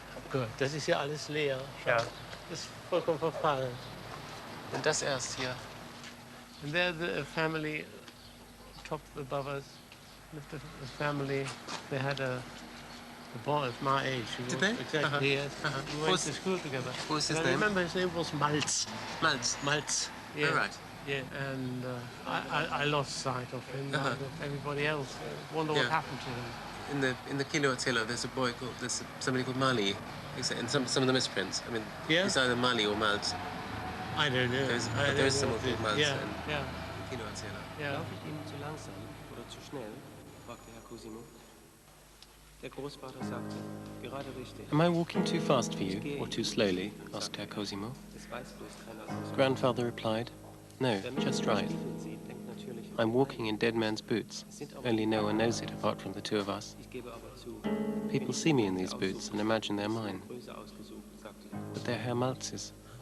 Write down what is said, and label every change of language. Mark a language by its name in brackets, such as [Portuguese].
[German] Gut, das ist ja alles leer. Ja. Das ist vollkommen verfallen. Und das erst hier. [English] And there the family, top above us, the family, they had a boy of my age. Did they? Exactly, yes. We went to school together. What was his and name? I remember his name was Malz. Malz. Malz. Yeah. Oh, right. Yeah, and I lost sight of him. Like everybody else. Wonder what happened to him. In the Kilo Attila, there's somebody called Mali. In some of the misprints. I mean, it's either Mali or Malz. I don't know. There is someone called Malz. Yeah, in yeah. Kilo Attila. Yeah. [German] Laufe ich Ihnen zu langsam oder zu schnell? Fragte Herr Cosimo. Der Großvater sagte, gerade richtig. [English] Am I walking too fast for you, or too slowly? Asked Herr Cosimo. Grandfather replied, no, just right. I'm walking in dead man's boots, only no one knows it apart from the two of us. People see me in these boots and imagine they're mine. But they're Herr Malz's.